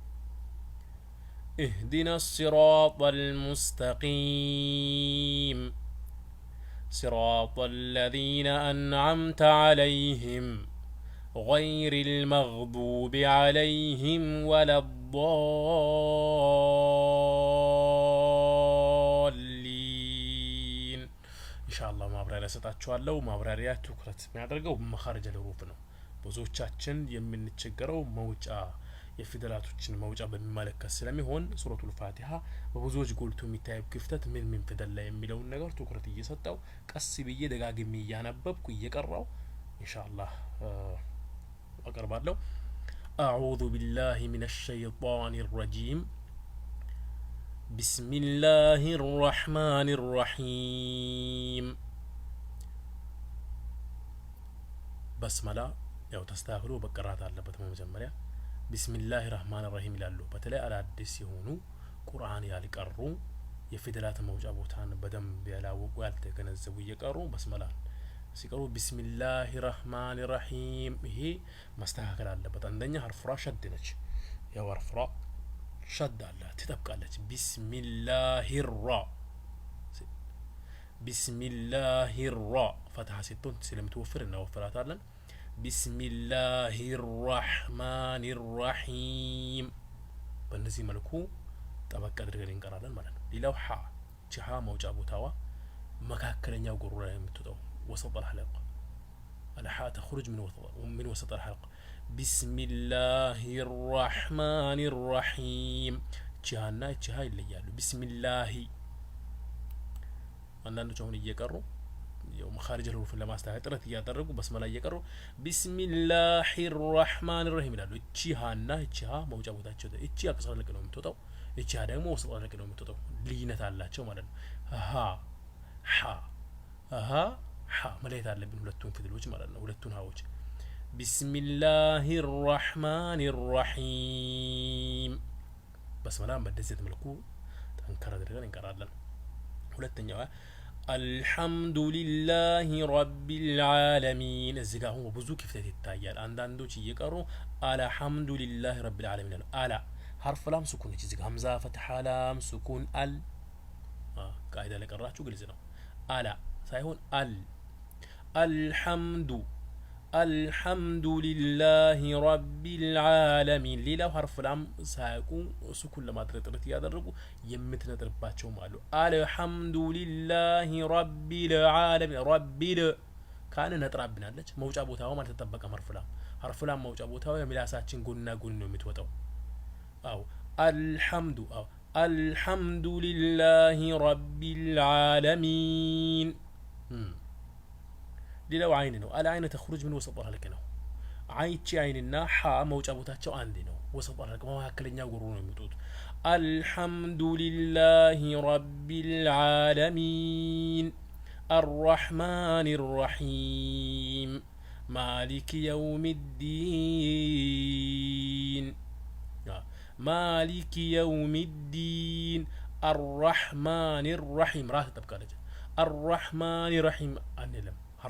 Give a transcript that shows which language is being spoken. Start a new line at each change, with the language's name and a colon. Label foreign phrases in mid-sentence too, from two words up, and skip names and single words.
Arabic: اهدنا الصراط المستقيم صراط الذين أنعمت عليهم غير المغضوب عليهم ولا الضالين إن شاء الله
Amharic: ማብራሪያ ሰጣችኋለሁ ማብራሪያ ትኩረት የሚያደርገው
Arabic: መخارج الحروف
Amharic: ነው ብዙዎቻችን የምንቸገረው መውጫ የፊደላቶችን መውጫ በሚመለከት ስለሚሆን ሱረቱል ፋቲሃ በብዙዎች ጎልቶ የሚታየው ክፍተት ምን ፊደል ላይ የሚለው ነገር ትኩረት እየሰጠው ቀስ ብዬ ደጋግሜ እያነበብኩ እየቀራው ኢንሻአላህ
Arabic: أقربالو أعوذ بالله من الشيطان الرجيم بسم الله الرحمن الرحيم بسملا
Amharic: ያው ተስተካክሎ በቀራት አለበት መጀመሪያ
Arabic: بسم الله الرحمن الرحيم
Amharic: ይላሉ በተለይ አዳዲስ የሆኑ ቁርአን ያልቀሩ የፊደላት መውጫ ቦታን በደንብ ያላወቁ ያልተገነዘቡ እየቀሩ በስመላ ሲቀሩ
Arabic: بسم الله الرحمن الرحيم
Amharic: ይሄ ማስተካከል አለበት አንደኛ ሐርፍራ ሸድ ነች ያው ሐርፍራ ሸድ አላት ትጠብቃለች
Arabic: بسم الله الرا بسم الله الرا فتحه ستون
Amharic: ስለምትወፍር እናወፍራታለን
Arabic: بسم الله الرحمن الرحيم
Amharic: በእነዚህ መልኩ ጠበቅ አድርገን እንቀራለን ማለት ነው ሌላው ሐ ቺሃ መውጫ ቦታዋ መካከለኛው ጉሮሮ ላይ የምትወጣው
Arabic: وسط الحلقة الحاء تخرج من وسط الحلقة بسم الله الرحمن الرحيم
Amharic: ቺሃና ቺሃ ይለያሉ
Arabic: بسم الله
Amharic: አንዳንዶች አሁን እየቀሩ ያው
Arabic: مخارج الحروف
Amharic: ለማስተካከል ጥረት እያደረጉ በስመላ እየቀሩ
Arabic: بسم الله الرحمن الرحيم
Amharic: ይላሉ ቺሃና ቺሃ መውጫ ቦታቸው እቺ አቅሳለቅ ነው የምትወጣው እቺ ደግሞ ወሰጥ አለቅ ነው የምትወጣው ልዩነት አላቸው ማለት ነው ሀ ሐ ሀ ሐ መለየት አለብን ሁለቱን ፊደሎች ማለት ነው ሁለቱን ሀዎች
Arabic: بسم الله الرحمن الرحيم
Amharic: በስመላ በደዚህ መልኩ ጠንከር አድርገን እንቀራለን ሁለተኛው
Arabic: الحمد لله رب العالمين
Amharic: እዚህ ጋር አሁን ብዙ ክፍተት ይታያል አንዳንዶች እየቀሩ
Arabic: الحمد لله رب العالمين
Amharic: አላ
Arabic: حرف لام سكون
Amharic: እዚህ ጋር ሀምዛ ፈትሐ ላም
Arabic: سكون ال
Amharic: ቃይዳ ለቀራችሁ ግልጽ ነው አላ ሳይሆን
Arabic: الحمد لله رب العالمين
Amharic: ሌላው
Arabic: حرف لام
Amharic: ሳይቁ سكون ለማድረግ ጥረት ያደረጉ የምትነጥርባቸው ማለት
Arabic: الحمد لله رب العالمين رب
Amharic: ካነ ነጥራብናለች መውጫ ቦታው ማለት ተጠበቀ
Arabic: حرف لام
Amharic: መውጫ ቦታው የሚላሳችን ጎንና ጎን ነው የምትወጣው
Arabic: الحمد لله رب العالمين
Amharic: ሌላው አይን ነው አልአይነ
Arabic: ተخرج من وسط الحلق
Amharic: ነው አይቺ አይንና ሐ መውጫ ቦታቸው አንድ ነው
Arabic: وسط الحلق
Amharic: መካከለኛው ጉሮሮ ነው የሚወጡት
Arabic: الحمد لله رب العالمين الرحمن الرحيم مالك يوم الدين مالك يوم الدين الرحمن الرحيم راح تبقى الرحمن الرحيم انلم حرف